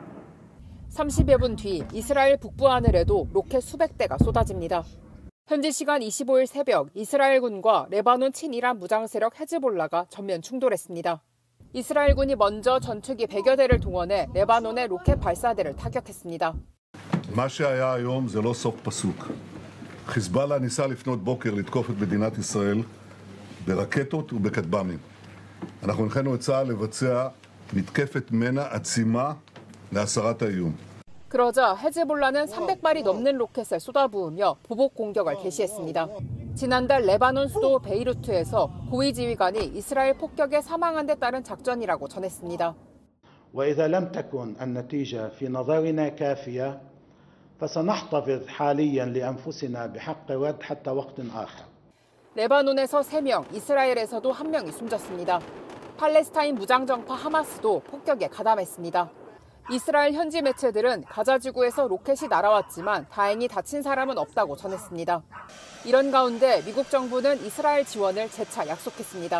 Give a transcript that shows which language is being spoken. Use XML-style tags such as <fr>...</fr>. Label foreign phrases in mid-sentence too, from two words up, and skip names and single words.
<ko>30여 분 뒤 이스라엘 북부 하늘에도 로켓 수백 대가 쏟아집니다. 현지 시간 25일 새벽 이스라엘군과 레바논 친이란 무장 세력 헤즈볼라가 전면 충돌했습니다. 이스라엘군이 먼저 전투기 100여 대를 동원해 레바논의 로켓 발사대를 타격했습니다.</ko> <he>מה שהיה היום זה לא סוף פסוק. חיזבאללה ניסה לפנות בוקר לתקוף את מדינת ישראל ברקטות ובכטב"מים. אנחנו הנחינו את צה"ל לבצע מתקפת מנע עצימה להסרת האיום.</he> <ko>그러자 헤즈볼라는 300발이 넘는 로켓을 쏟아부으며 보복 공격을 개시했습니다. 지난달 레바논 수도 베이루트에서 고위 지휘관이 이스라엘 폭격에 사망한 데 따른 작전이라고 전했습니다.</ko> <ar>وإذا لم تكن النتيجة في نظرنا كافية فسنحتفظ حاليا لأنفسنا بحق ود حتى وقت آخر.</ar> <ko>레바논에서 3명, 이스라엘에서도 1명이 숨졌습니다. 팔레스타인 무장정파 하마스도 폭격에 가담했습니다. 이스라엘 현지 매체들은 가자 지구에서 로켓이 날아왔지만 다행히 다친 사람은 없다고 전했습니다. 이런 가운데 미국 정부는 이스라엘 지원을 재차 약속했습니다.</ko>